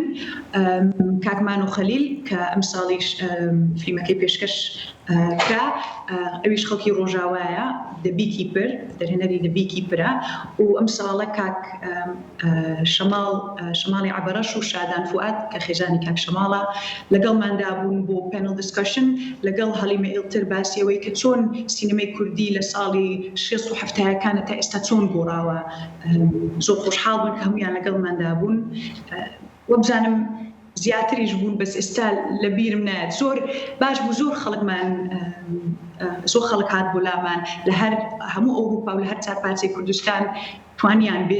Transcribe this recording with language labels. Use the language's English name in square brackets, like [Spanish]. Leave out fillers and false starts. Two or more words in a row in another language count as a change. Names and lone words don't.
[Central Kurdish] کاک مانۆ خەلیل کە ئەم ساڵیش فیلمەکەی پێشکەش کرا ئەویش خەڵکی ڕۆژاوایە The Beekeeper دەرهێنەری The Beekeeper و ئەم ساڵە کاک شەماڵی عەبەرەش و شادان فوئاد کە خێزانی کاک شەماڵە لەگەڵماندا بوون بۆ [English] panel discussion [Central Kurdish] لەگەڵ هەلیمە ئیلتر باسیەوەی کە چۆن سینەمای کوردی لە ساڵی 60 و 70ەکانە تا ئێستا چۆن گۆڕاوە. زۆر خۆشحاڵ بوون کە هەمویان لەگەڵماندا بوون. وەبزانم زیاتریش بوون بەس ئێستا لە بیرم نایەت. زۆر باش بوو زۆر خەڵک هات بۆ لامان لە هەر هەموو ئەوروپا و لە هەر چار پارچەی کوردستان توانیان بین.